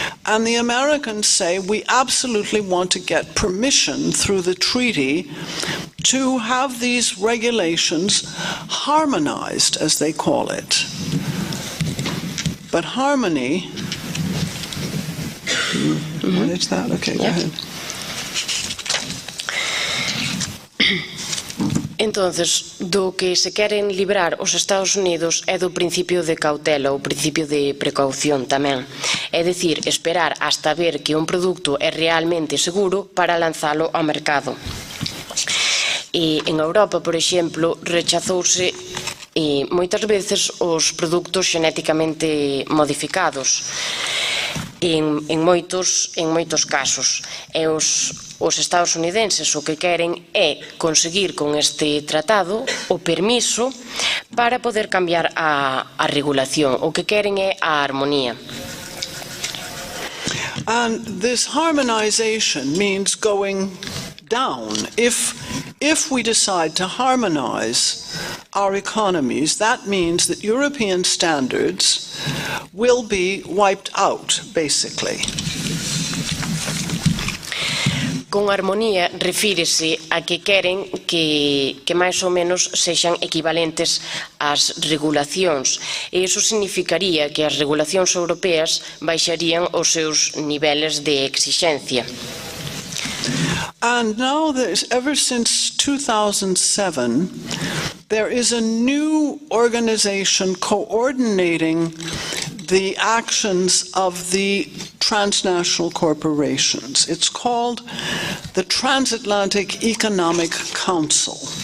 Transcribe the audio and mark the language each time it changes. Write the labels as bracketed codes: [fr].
[en] And the Americans say we absolutely want to get permission through the treaty to have these regulations harmonized, as they call it. But harmony, manage that? Okay, go ahead. [gl] Entonces, do que se queren librar os Estados Unidos é do principio de cautela, o principio de precaución tamén. É dicir, esperar hasta ver que un produto é realmente seguro para lanzalo ao mercado. E en Europa, por exemplo, rechazouse moitas veces os produtos xenéticamente modificados. En moitos casos. E os estadounidenses o que queren é conseguir con este tratado o permiso para poder cambiar a regulación. O que queren é a armonía. [en] And this harmonization means going down. If we decide to harmonize our economies, that means that European standards will be wiped out, basically. [gl] Con armonía refírese a que queren que máis ou menos sexan equivalentes ás regulacións, e iso significaría que as regulacións europeas baixarían os seus niveles de exixencia. [en] And now, ever since 2007, there is a new organization coordinating the actions of the transnational corporations. It's called the Transatlantic Economic Council.